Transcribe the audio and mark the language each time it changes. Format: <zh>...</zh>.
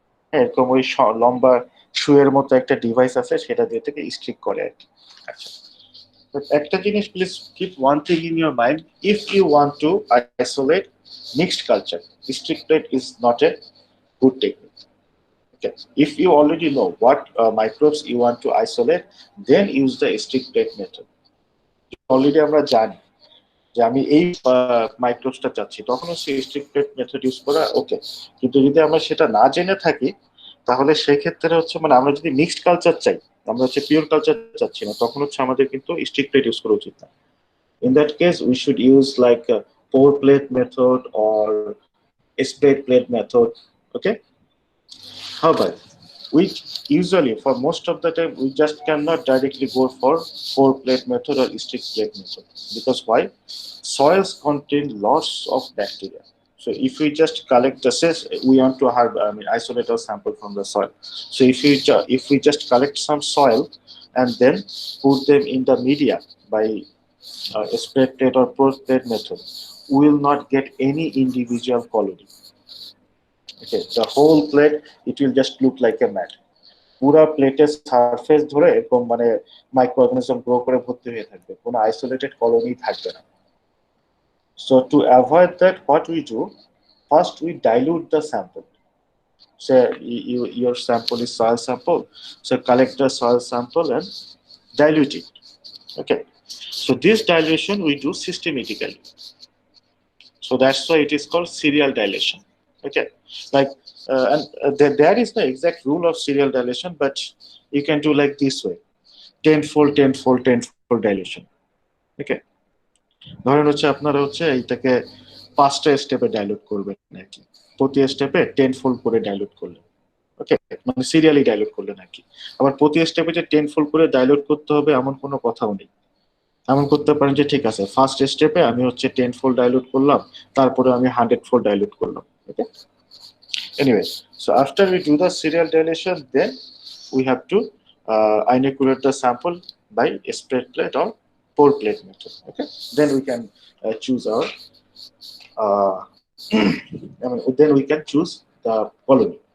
<bn>হ্যাঁ, এরকম ওই লম্বা শুয়ের মতো একটা ডিভাইস আছে, সেটা দিয়ে থেকে স্ট্রিক করে আর কি। আচ্ছা, একটা জিনিস</bn> <en>Please keep one thing in your mind, if you want to isolate mixed culture, strict plate is not a good technique. Okay, if you already know what microbes you want to isolate, then use the strict plate method.</en> <bn>Already আমরা জানি যে আমি এই মাইক্রোবসটা চাচ্ছি, তখন হচ্ছে strict plate method use করা ওকে। কিন্তু যদি আমরা সেটা না জেনে থাকি, তাহলে সেক্ষেত্রে হচ্ছে মানে আমরা যদি মিক্সড কালচার চাই, আমরা হচ্ছে পিওর কালচার চাচ্ছি না, তখন হচ্ছে আমাদের কিন্তু strict plate ইউজ করা উচিত না।</bn> <en>In that case, we should use like a pour plate method or spade plate method. Okay. However, we usually, for most of the time, we just cannot directly go for pour plate method or strict plate method. Because why? Soils contain lots of bacteria. So if we just collect the cells, we want to have isolate a sample from the soil. So if we just collect some soil and then put them in the media by spread plate or pour plate method, we will not get any individual colony. Okay, the whole plate, it will just look like a mat.</en> <bn>পুরা প্লেটের surface ধরে এরকম মানে micro organism grow করে ভর্তি হয়ে থাকবে, কোনো আইসোলেটেড কলোনি থাকবে না।</bn> <en>So to avoid that, what we do, first we dilute the sample. Say your sample is soil sample, so collect the soil sample and dilute it. Okay, so this dilution we do systematically. So that's why it is called serial dilution. Okay, like there is no exact rule of serial dilution, but you can do like this way: tenfold, tenfold, tenfold dilution.</en> <bn>Okay, ধরেন হচ্ছে আপনারা হচ্ছে এইটাকে 5টা স্টেপে dilute করবেন নাকি, প্রতি স্টেপে 10-fold করে ডাইলুট করলেন। ওকে, মানে সিরিয়ালি ডাইলুট করলেন নাকি। আবার প্রতি স্টেপে যে 10-fold করে ডাইলুট করতে হবে এমন কোনো কথাও নেই। এমন করতে পারেন যে ঠিক আছে, ফার্স্ট স্টেপে আমি হচ্ছে 10-fold ডাইলুট করলাম, তারপরে আমি 100-fold ডাইলুট করলাম।</bn> <en>Okay, anyway, so after we do the serial dilution, then we have to inoculate the sample by spread plate or pour plate method. Okay, then we can choose our then we can choose the colony.</en>